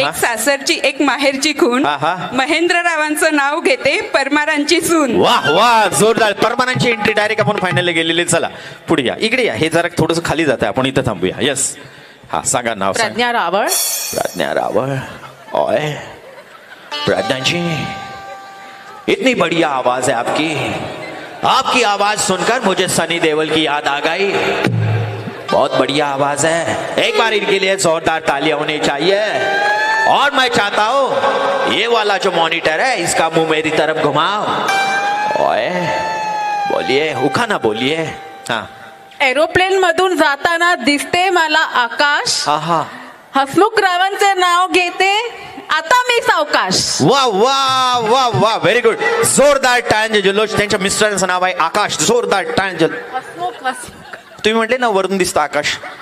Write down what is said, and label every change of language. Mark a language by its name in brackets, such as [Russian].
[Marathi] एक सासरची एक माहेरची खून. हा, हा. महेंद्ररावांचं नाव घेते परमारांची सून. वाह वाह जोरदार. परमानांची एंट्री डायरेक्ट आपण फायनल गेलेली. चला पुढे या. इकडे या. हे जरा थोडस खाली जात आहे. आपण इथं थांबूया. यस हा सांगा नाव. प्रज्ञा रावळ. प्रज्ञा रावळ. [Hindi] ओए प्रज्ञा जी इतनी बढ़िया आवाज है आपकी. आपकी आवाज सुनकर मुझे सनी देओल की याद आ गई. बहुत बढ़िया आवाज है. एक बार इनके लिए जोरदार तालियां होनी चाहिए. और मैं चाहता हूं ये वाला जो मॉनिटर है इसका मुंह मेरी तरफ घुमाओ. ओए बोलिए उखाना बोलिए. हाँ. [Marathi] एरोप्लेन मधून जाताना दिसते मला आकाश. आहा. हसमुखरावांचे नाव घेते आता मी सावकाश. वा वा वा वा, व्हेरी गुड. जोरदार टाळ्यांचे जल्लोष. त्यांच्या मिस्टरांचं नाव आहे आकाश. जोरदार टाळ्यांचे. तुम्ही म्हटले ना वरून दिसतं आकाश.